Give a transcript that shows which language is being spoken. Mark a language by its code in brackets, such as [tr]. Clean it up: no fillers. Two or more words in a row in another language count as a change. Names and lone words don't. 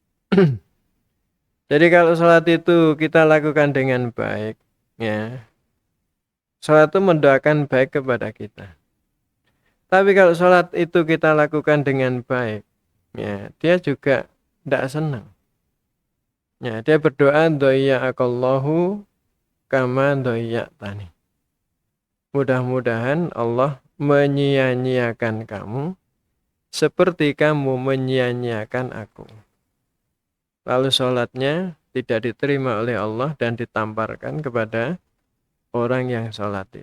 [id] Jadi kalau sholat itu kita lakukan dengan baik, ya, sholat itu mendoakan baik kepada kita. Tapi kalau sholat itu kita lakukan dengan baik, ya, dia juga tidak senang. Ya, dia berdoa [ar] ضيعك الله كما ضيعتني. [id] Mudah-mudahan Allah menyia-nyiakan kamu seperti kamu menyia-nyiakan aku. Lalu sholatnya tidak diterima oleh Allah dan ditamparkan kepada orang yang sholat itu.